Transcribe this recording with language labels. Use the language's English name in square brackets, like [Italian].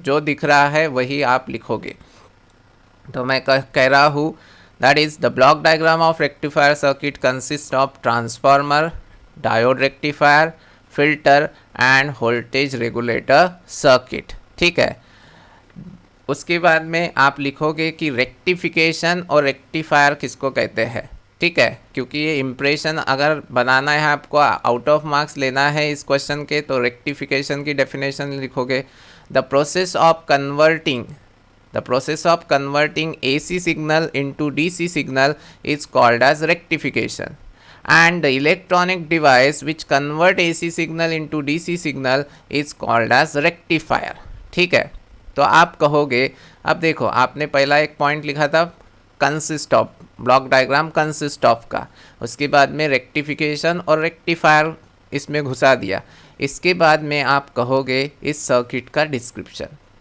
[Hindi] जो दिख रहा है वही आप लिखोगे। तो मैं कह रहा हूँ, that is the block diagram of rectifier circuit consist of transformer, diode rectifier, filter end voltage regulator circuit. ठीक है, उसके बाद में आप लिखोगे कि रेक्टिफिकेशन और रेक्टिफायर किसको कहते हैं। ठीक है, क्योंकि ये इम्प्रेशन अगर बनाना है आपको, आउट ऑफ मार्क्स लेना है इस क्वेश्चन के, तो रेक्टिफिकेशन की डेफिनेशन लिखोगे। [English] The process of converting, the process of converting AC signal into DC signal is called as rectification, and the electronic device which convert AC signal into DC signal is called as rectifier। [Hindi] ठीक है, तो आप कहोगे, अब देखो आपने पहला एक पॉइंट लिखा था consist of, block diagram consist of का, उसके बाद में रेक्टिफिकेशन और रेक्टिफायर इसमें घुसा दिया। इसके बाद में आप कहोगे इस सर्किट का डिस्क्रिप्शन।